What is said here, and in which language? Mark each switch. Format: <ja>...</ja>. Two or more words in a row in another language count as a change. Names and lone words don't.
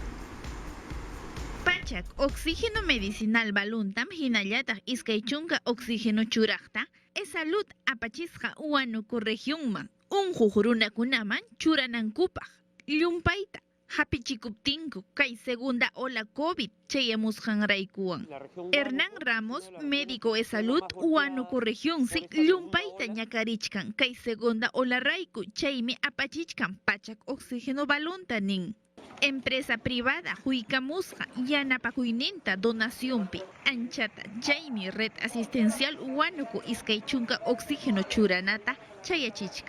<qu>Pachak</qu> <es>oxígeno medicinal</es> <qu>baluntam hinallataq iskay chunka oxígeno churaqta salud apachisqa wanuko regionman unquq runakunaman churanankupaq. Llumpayta hapichikuptinku kay</qu> <es>segunda ola</es> <qu>COVID chayamusqanraykuwan. Hernán Ramos,</qu> <es>médico de salud</es> <qu>Huánuco región si llumpayta ñakarichkan kay</qu> <es>segunda ola</es> <qu>rayku chaymi apachichkan pachak oxígeno balunta nin.</qu> <es>Empresa privada</es> <qu>huykamusqa yanapakuyninta donacionpi anchata chaymi</qu> <es>red asistencial</es> <qu>Huánuco iskay chunka oxígeno churanata chayachichkan.</qu>